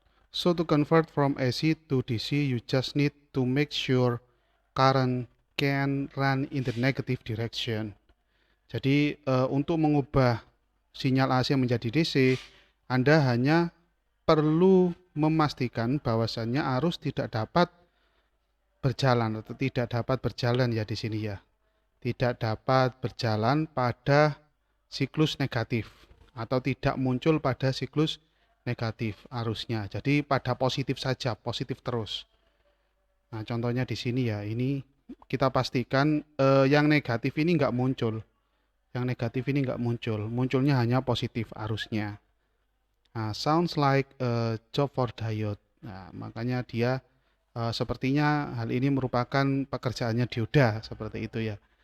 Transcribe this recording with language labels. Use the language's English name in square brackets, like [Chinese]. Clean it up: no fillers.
[English] So to convert from AC to DC, you just need to make sure current can run in the negative direction. [Indonesian] Jadi untuk mengubah sinyal AC menjadi DC, Anda hanya perlu memastikan bahwasannya arus tidak dapat berjalan atau tidak dapat berjalan ya di sini ya. Tidak dapat berjalan pada siklus negatif atau tidak muncul pada siklus negatif arusnya. Jadi pada positif saja, positif terus. Nah, contohnya di sini ya, ini kita pastikan yang negatif ini nggak muncul. Yang negatif ini nggak muncul, munculnya hanya positif arusnya. [English] Nah, sounds like a job for diode. [Indonesian] Nah, makanya dia sepertinya hal ini merupakan pekerjaannya dioda seperti itu ya.